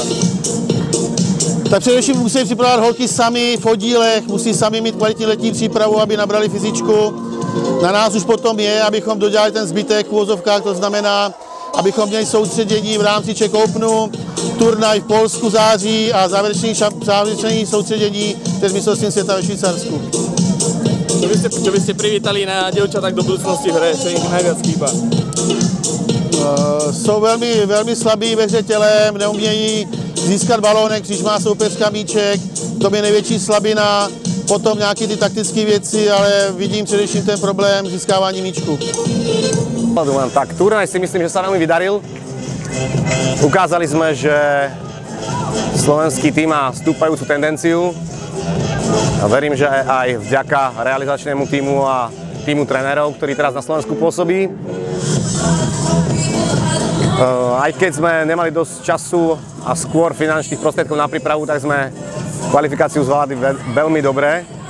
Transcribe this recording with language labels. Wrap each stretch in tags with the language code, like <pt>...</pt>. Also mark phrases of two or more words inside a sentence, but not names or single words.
<cs>Tak především musí připravovat holky sami v oddílech, musí sami mít kvalitní letní přípravu, aby nabrali fyzičku. Na nás už potom je, abychom dodělali ten zbytek v uvozovkách, to znamená, abychom měli soustředění v rámci Czech Openu, turnaj v Polsku září a závěrečné soustředění před mistrovstvím světa ve Švýcarsku.</cs> <sk>Čo by ste privítali na dievčatách do budúcnosti v hre? Čo ich najviac chýba?</sk> <cs>Jsou velmi slabí ve hře tělem, neumějí získat balónek, když má soupeřka míček, to je největší slabina, potom nějaké ty taktické věci, ale vidím především ten problém získávání míčku.</cs> <sk>Tak turnaj si myslím, že sa veľmi vydaril. Ukázali sme, že slovenský tým má stúpajúcu tendenciu. Verím, že aj vďaka realizačnému tímu a týmu trénerov, ktorý teraz na Slovensku pôsobí. Aj keď sme nemali dosť času a skôr finančných prostriedkov na prípravu, tak sme kvalifikáciu zvládli veľmi dobre.</sk>